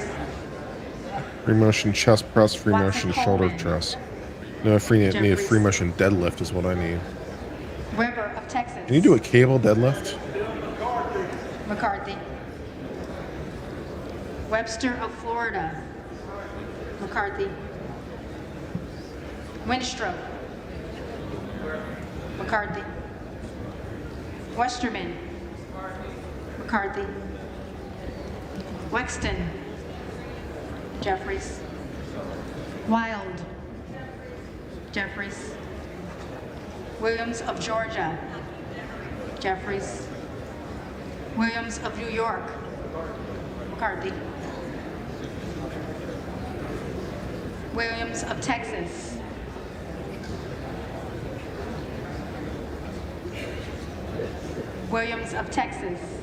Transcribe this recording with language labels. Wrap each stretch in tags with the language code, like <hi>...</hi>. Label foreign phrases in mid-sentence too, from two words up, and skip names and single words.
<en>Free motion chest press, free Watson motion shoulder Coleman. press. No, need a Jeffries. free motion deadlift is what I need. Weber of Texas. Can you do a cable deadlift? McCarthy. Webster of Florida. McCarthy. Winstrop. McCarthy. Westerman. McCarthy. Wexton. Jeffries. Wild. Jeffries. Williams of Georgia. Jeffries. Williams of New York. McCarthy. Williams of Texas. Williams of Texas.</en>